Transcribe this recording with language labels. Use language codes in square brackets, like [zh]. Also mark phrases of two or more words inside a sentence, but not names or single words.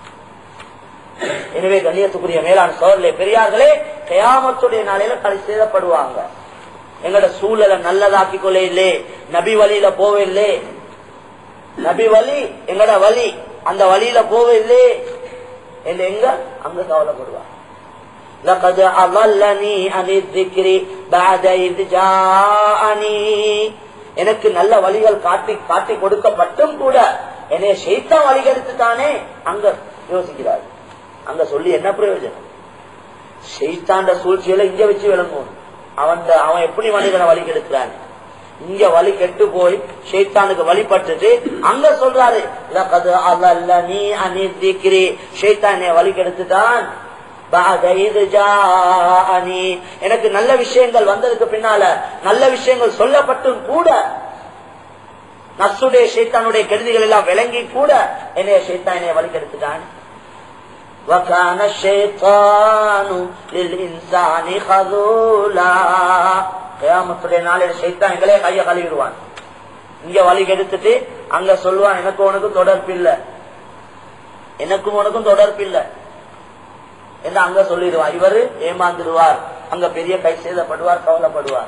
[ta] எனவே கண்ணியத்துக்குரிய மேலான சோழர்களே, பெரியார்களே, கியாமத்துடைய நாளையில கலை செய்யப்படுவாங்க. எங்கட சூழலை நல்லதாக்கி கொள்ள இல்லை, நபி வழியில போக இல்லை. நபி வழி எங்கட வழி, அந்த வழியில போக இல்லை என்று எங்க அங்க கவலைப்படுவாங்க. [ar] لقد أضلني عن الذكر بعد إذ جاءني. [ta] எனக்கு நல்ல வழிகள் காட்டி கொடுக்கப்பட்டும் கூட என்னைய ஷைத்தான் வழிகெடுத்துட்டானே. அங்க யோசிக்கிறார், அங்க சொல்லி என்ன பிரயோஜனம்? ஷைத்தாண்ட சூழ்ச்சியில இங்க வச்சு விளங்கும். அவன் எப்படி மனிதனை வழி கெடுக்கிறான்? இங்க வழி கெட்டு போய் ஷைத்தானுக்கு வழிபட்டுட்டு அங்க சொல்றாரு, ஷைத்தான் வழி கெடுத்துட்டான். எனக்கு நல்ல விஷயங்கள் வந்ததுக்கு பின்னால நல்ல விஷயங்கள் சொல்லப்பட்டும் கூட நஃப்ஸுடைய ஷைத்தானுடைய கெடுதிகள் எல்லாம் விளங்கி கூட என்னைய ஷைத்தான் என்னைய வழி கெடுத்துட்டான். [ar] وَكَانَ الشَّيْطَانُ لِلْإِنسَانِ خَذُولًا. [ta] கியாமத்துடைய நாளில் ஷைத்தான் எங்களே கைய கழுவிடுவான். இங்க வழி கெடுத்துட்டு அங்க சொல்லுவான், எனக்கு உனக்கும் தொடர்பில்லை, எனக்கும் உனக்கும் தொடர்பில்லை என்று அங்க சொல்லிடுவான். இவரு ஏமாந்துடுவார், அங்க பெரிய கை சேதப்படுவார், கவலைப்படுவார்.